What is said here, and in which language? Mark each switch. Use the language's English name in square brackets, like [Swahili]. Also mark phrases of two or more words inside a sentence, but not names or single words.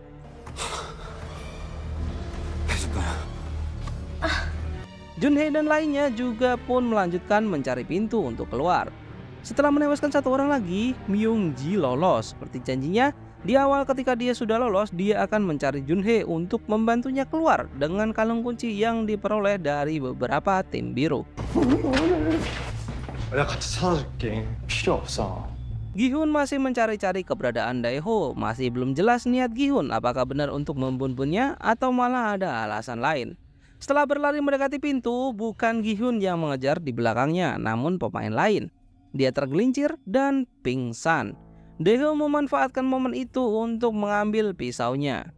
[Indonesian] Junhee dan lainnya juga pun melanjutkan mencari pintu untuk keluar. Setelah menewaskan satu orang lagi, Myung-ji lolos. Seperti janjinya, di awal ketika dia sudah lolos, dia akan mencari Junhee untuk membantunya keluar dengan kalung kunci yang diperoleh dari beberapa tim biru. [Korean] 내가 같이 찾아줄게. 필요 없어. [Indonesian] Gi-hun masih mencari-cari keberadaan Daeho. Masih belum jelas niat Gi-hun, apakah benar untuk membunuhnya atau malah ada alasan lain. Setelah berlari mendekati pintu, bukan Gi-hun yang mengejar di belakangnya, namun pemain lain. Dia tergelincir dan pingsan. Daeho memanfaatkan momen itu untuk mengambil pisaunya.